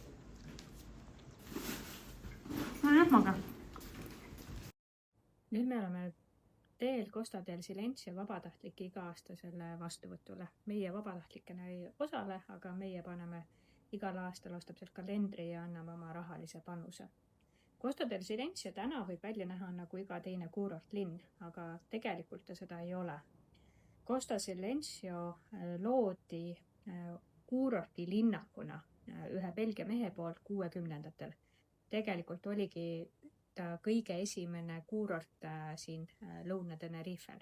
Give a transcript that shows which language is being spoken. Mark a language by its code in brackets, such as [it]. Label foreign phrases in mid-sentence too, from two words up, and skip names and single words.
[et] Rühmaga. Nüüd me oleme teel Costa del Silencio vabatahtlike iga-aastasele vastuvõtule. Meie vabatahtlikena ei osale, aga meie paneme igal aastal ostab sealt kalendri ja anname oma rahalise panuse. Costa del Silencio täna võib välja näha nagu iga teine kuurortlinn, aga tegelikult ta seda ei ole. Costa Silencio loodi kuurorti linnakuna ühe Belgia mehe poolt 60-ndatel. Tegelikult oligi ta kõige esimene kuurort siin Lõuna-Tenerifel.